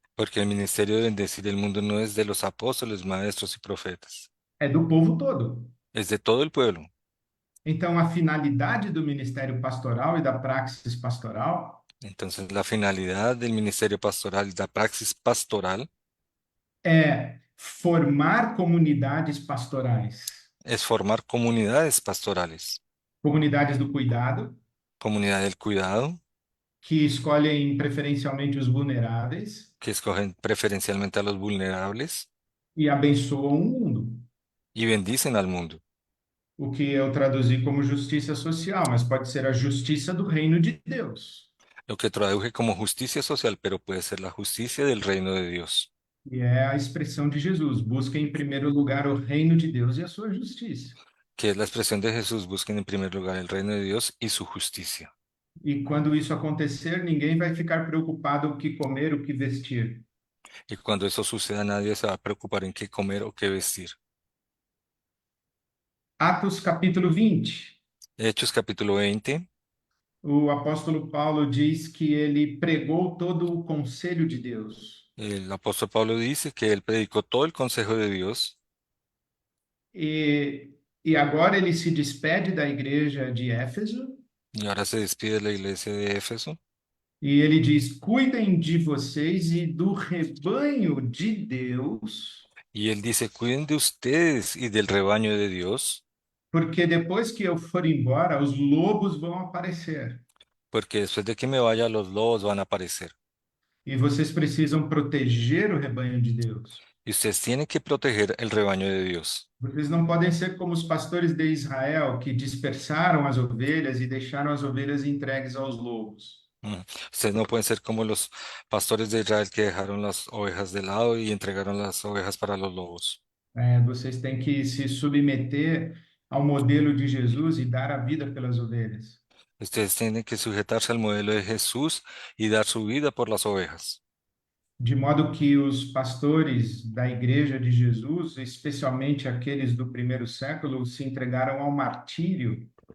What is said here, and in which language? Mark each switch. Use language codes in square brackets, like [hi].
[es] Porque el ministerio de bendecir el mundo no es de los apóstoles, maestros y profetas, [pt] é do povo todo. [es] es de todo el pueblo. [pt] Então, a finalidade do ministério pastoral e da praxis pastoral [es] Entonces, la finalidad del ministerio pastoral, la praxis pastoral, [pt] é formar comunidades pastorais, [es] es formar comunidades pastorales, [pt] comunidades do cuidado, [es] comunidad del cuidado, [pt] que escolhem preferencialmente os vulneráveis [es] que escogen preferencialmente a los vulnerables [pt] e abençoam o mundo. [es] y bendicen al mundo. [pt] O que eu traduzi como justiça social, mas pode ser a justiça do reino de Deus. [es] Lo que traduje como justicia social, pero puede ser la justicia del reino de Dios, [pt] E é a expressão de Jesus: busquem em primeiro lugar o reino de Deus e a sua justiça. [es] que es la expresión de Jesús, busquen en primer lugar el reino de Dios y su justicia. [pt] E quando isso acontecer, ninguém vai ficar preocupado o que comer, o que vestir. [es] Y cuando eso suceda, nadie se va a preocupar en qué comer o qué vestir. [pt] Atos capítulo 20. [es] Hechos capítulo 20, [pt] O apóstolo Paulo diz que ele pregou todo o conselho de Deus. [es] el apóstol Pablo dice que él predicó todo el consejo de Dios [pt] E agora ele se despede da igreja de Éfeso [es] y ahora se despide de la iglesia de Éfeso [pt] e ele diz: cuidem de vocês e do rebanho de Deus, [es] y él dice, cuiden de ustedes y del rebaño de Dios, [pt] porque depois que eu for embora, os lobos vão aparecer. [es] porque después de que me vaya, los lobos van a aparecer. [pt] E vocês precisam proteger o rebanho de Deus. [es] Y ustedes tienen que proteger el rebaño de Dios. [pt] Vocês não podem ser como os pastores de Israel que dispersaram as ovelhas e deixaram as ovelhas entregues aos lobos. Mm. [es] Ustedes no pueden ser como los pastores de Israel que dejaron las ovejas de lado y entregaron las ovejas para los lobos. [pt] Vocês têm que se submeter ao modelo de Jesus e dar a vida pelas ovelhas. [es] Ustedes tienen que sujetarse al modelo de Jesús y dar su vida por las ovejas. [pt] De modo que os pastores da igreja de Jesus, especialmente aqueles do primeiro século, se entregaram ao martírio